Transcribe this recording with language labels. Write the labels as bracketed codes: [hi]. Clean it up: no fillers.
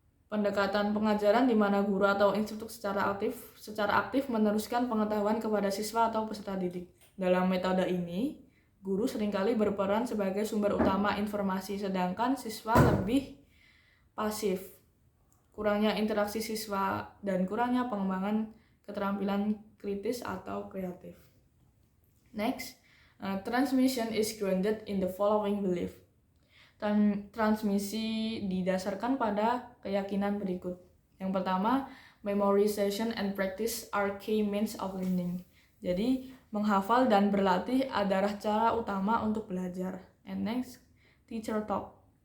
[id] Pendekatan pengajaran di mana guru atau instruktur secara aktif meneruskan pengetahuan kepada siswa atau peserta didik. Dalam metode ini, guru seringkali berperan sebagai sumber utama informasi, sedangkan siswa lebih pasif. Kurangnya interaksi siswa dan kurangnya pengembangan keterampilan kritis atau kreatif. [en] Next, transmission is grounded in the following belief. [id] Transmisi didasarkan pada keyakinan berikut. Yang pertama, [en] memorization and practice are key means of learning. [id] Jadi, menghafal dan berlatih adalah cara utama untuk belajar. [en] And next, teacher talk.